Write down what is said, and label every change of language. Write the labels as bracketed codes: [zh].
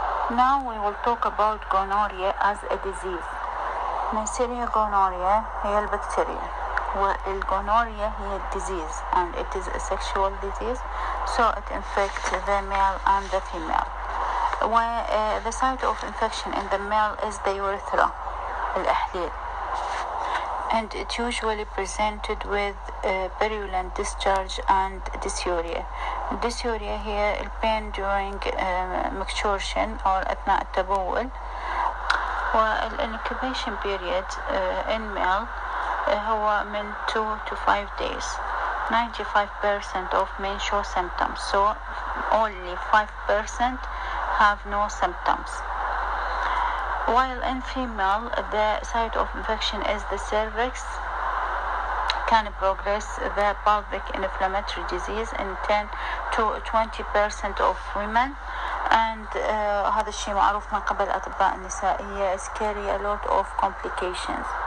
[en] Now we will talk about gonorrhea as a disease. Niessieria gonorrhea [ar] هي البكتيريا، [en] والgonorrhea [ar] هي [en] disease, and it is a sexual disease, so it infects the male and the female. The site of infection in the male is the urethra, [ar] الإحليل, [en] and it usually presented with purulent discharge and dysuria. Dysuria [ar] هي البين [en] during micturition [ar] أو أثناء التبول. [en] والincubation period in male [ar] هو من [en] 2 to 5 days. 95% of men show symptoms, so only 5% have no symptoms. While in female, the site of infection is the cervix, can progress the pelvic inflammatory disease in 10 to 20% of women, and [ar] هذا الشيء معروف من قبل أطباء النسائية [en] is carry a lot of complications.